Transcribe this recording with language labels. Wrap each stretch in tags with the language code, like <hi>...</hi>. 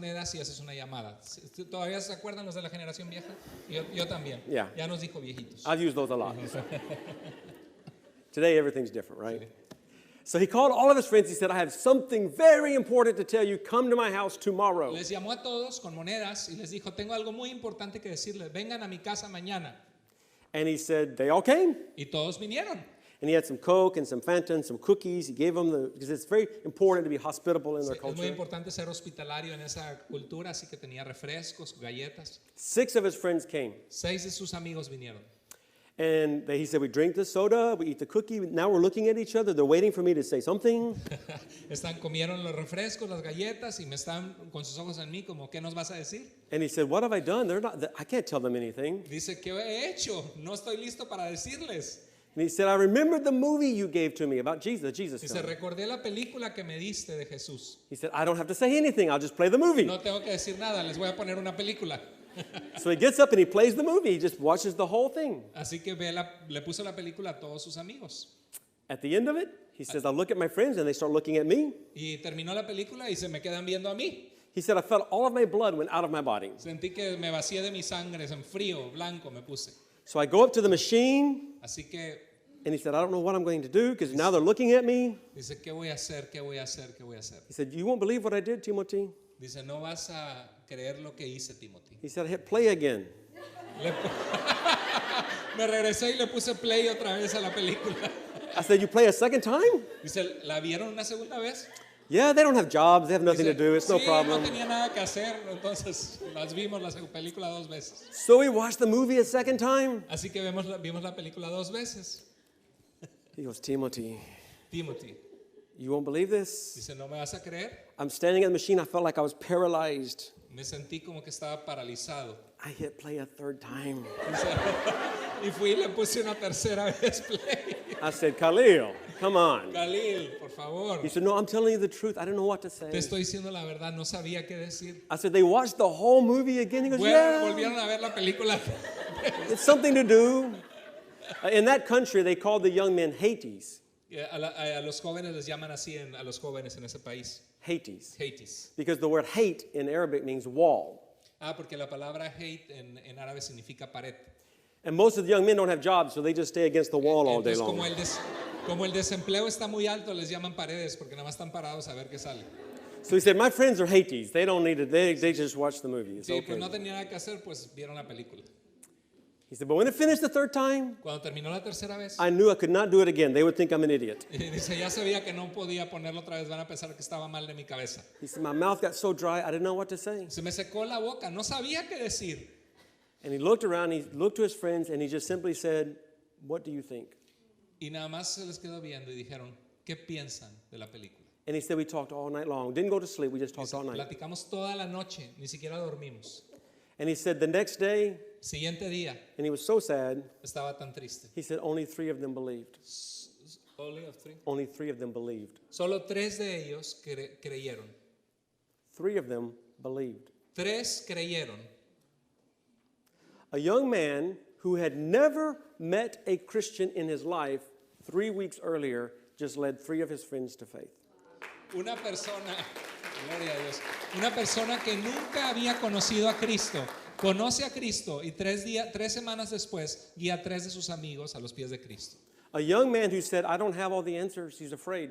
<es>monedas y haces una llamada. ¿Todavía se acuerdan los de la generación vieja? Yo también.</es> <en>Yeah.</en> <es>Ya nos dijo viejitos.</es> <en>I've used those a lot. Today, everything's different, right? So he called all of his friends. He said, I have something very important to tell you. Come to my house tomorrow.</en> <es>Les llamó a todos con monedas y les dijo, tengo algo muy importante que decirles, vengan a mi casa mañana.</es> <en>And he said, they all came.</en> <es>Y todos vinieron.</es> <en>And he had some Coke and some Fanta and some cookies. He gave them because it's very important to be hospitable in their</en> <es>Es muy</es> <en>culture.</en> <es>importante ser hospitalario en esa cultura, así que tenía refrescos, galletas.</es> <en>6 of his friends came.</en> <es>6 de sus amigos vinieron.</es> <en>And he said, we drink the soda, we eat the cookie. Now we're looking at each other. They're waiting for me to say something.</en> <es>Comieron los refrescos, las galletas y me están con sus ojos en mí como, ¿qué nos vas a decir?</es> <en>And he said, what have I done? I can't tell them anything.</en> <es>Dice, ¿qué he hecho? No estoy listo para decirles.</es> <en>And he said, I remembered the movie you gave to me about Jesus, the Jesus</en> <es>Dice,</es> <en>film.</en> <es>recordé la película que me diste de Jesús.</es> <en>He said, I don't have to say anything. I'll just play the movie.</en> <es>No tengo que decir nada, les voy a poner una película.</es> <en>So he gets up and he plays the movie. He just watches the whole thing.</en> <es>Así que le puso la película a todos sus amigos.</es> <en>At the end of it, he says, I look at my friends and they start looking at me.</en> <es>Y terminó la película y se me quedan viendo a mí.</es> <en>He said, I felt all of my blood went out of my body.</en> <es>Sentí que me vacié de mi sangre, en frío, blanco me puse.</es> <en>So I go up to the machine</en> <es>Así que</es> <en>and he said, I don't know what I'm going to do because now they're looking at me.</en> <es>dice, ¿qué voy a hacer? ¿Qué voy a hacer? ¿Qué voy a hacer?</es> <en>He said, you won't believe what I did, Timothy.</en> <es>Dice, no vas a creer lo que hice, Timothy.</es> <en>He said, I hit play again.</en> <es>Me regresé y le puse play otra vez a la película.</es> <en>I said, you play a second time?</en> <es>Dice, ¿la vieron una segunda vez?</es> <en>Yeah, they don't have jobs. They have nothing to</en> <es>Dice,</es> <en>do. It's no</en> <es>sí,</es> <en>problem.</en> <es>no tenía nada que hacer, entonces las vimos la película 2 veces.</es> <en>So we watched the movie a second time.</en> <es>Así que vimos la película 2 veces.</es> <en>He goes, Timothy, Timothy you won't believe this.</en> <es>dice, ¿no me vas a creer?</es> <en>I'm standing at the machine. I felt like I was paralyzed.</en> <es>Me sentí como que estaba paralizado.</es> <en>I hit play a third time.</en> <es>Dice, y fui y le puse una tercera vez play.</es> <en>I said, Khalil, come on.</en> <es>Khalil, por favor.</es> <en>He said, no, I'm telling you the truth. I don't know what to say.</en> <es>Te estoy diciendo la verdad, no sabía qué decir.</es> <en>I said, they watched the whole movie again. He goes, yeah,</en> <es>Volvieron a ver la película.</es> <en>it's something to do. In that country, they called the young men Hades.</en> <es>A los jóvenes les llaman así, a los jóvenes en ese país. Hades. Hades.</es> <en>Because the word hate in Arabic means wall.</en> <es>Porque la palabra hate en árabe significa pared.</es> <en>And most of the young men don't have jobs, so they just stay against the wall all day</en> <es>Entonces,</es> <en>long.</en> <es>como el desempleo está muy alto, les llaman paredes porque nada más están parados a ver qué sale.</es> <en>So he said, my friends are Haitis. They don't need it. They just watch the movie. It's</en> <es>Sí,</es> <en>okay.</en> <es>pues no tenía nada que hacer, pues vieron la película.</es> <en>He said, but when it finished the third time,</en> <es>Cuando terminó la tercera vez,</es> <en>I knew I could not do it again. They would think I'm an idiot.</en> <es>y dice, ya sabía que no podía ponerlo otra vez, van a pensar que estaba mal de mi cabeza.</es> <en>He said, my mouth got so dry, I didn't know what to say.</en> <es>Se me secó la boca, no sabía qué decir.</es> <en>And he looked around, he looked to his friends, and he just simply said, what do you think?</en> <es>Y nada más se les quedó viendo y dijeron, ¿qué piensan de la película?</es> <en>And he said, we talked all night long. Didn't go to sleep, we just talked</en> <es>Dice,</es> <en>all night.</en> <es>platicamos toda la noche, ni siquiera dormimos.</es> <en>And he said, the next day,</en> <es>Siguiente día,</es> <en>and he was so sad,</en> <es>estaba tan triste.</es> <en>he said, only 3 of them believed. Only of three. Only 3 of them believed.</en> <es>Solo 3 de ellos creyeron.</es> <en>3 of them believed.</en> <es>3 creyeron.</es> <en>A young man who had never met a Christian in his life 3 weeks earlier just led 3 of his friends to faith.</en> <es>Una persona, gloria a Dios, una persona que nunca había conocido a Cristo, conoce a Cristo y 3 semanas después guía a 3 de sus amigos a los pies de Cristo.</es> <en>A young man who said, I don't have all the answers, he's afraid.</en>